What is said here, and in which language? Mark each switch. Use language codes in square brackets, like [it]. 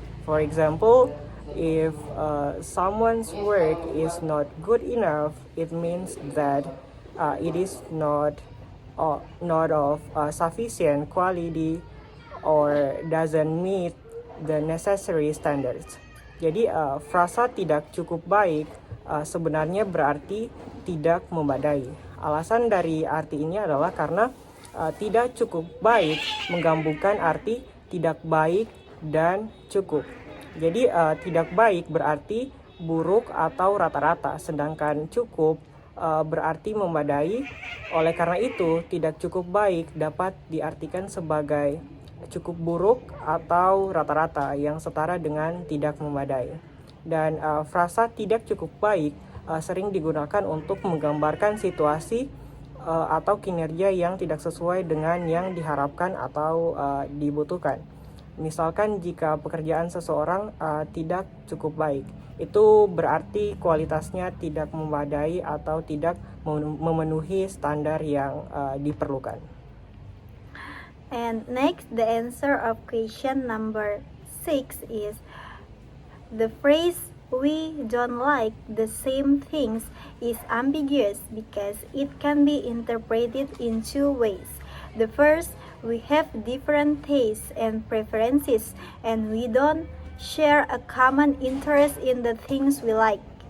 [en] For example, if someone's work is not good enough, it means that it is not of sufficient quality or doesn't meet the necessary standards. [id] Jadi frasa tidak cukup baik sebenarnya berarti tidak memadai. Alasan dari arti ini adalah karena tidak cukup baik menggabungkan arti tidak baik dan cukup. Jadi tidak baik berarti buruk atau rata-rata, sedangkan cukup berarti memadai. Oleh karena itu, tidak cukup baik dapat diartikan sebagai cukup buruk atau rata-rata yang setara dengan tidak memadai. Dan frasa tidak cukup baik sering digunakan untuk menggambarkan situasi atau kinerja yang tidak sesuai dengan yang diharapkan atau dibutuhkan. Misalkan jika pekerjaan seseorang tidak cukup baik, itu berarti kualitasnya tidak memadai atau tidak memenuhi standar yang diperlukan. [en] And next, the answer of question number 6 is the phrase "we don't like the same things" is ambiguous because it can be interpreted in two ways. The first, we have different tastes and preferences, and we don't share a common interest in the things we like.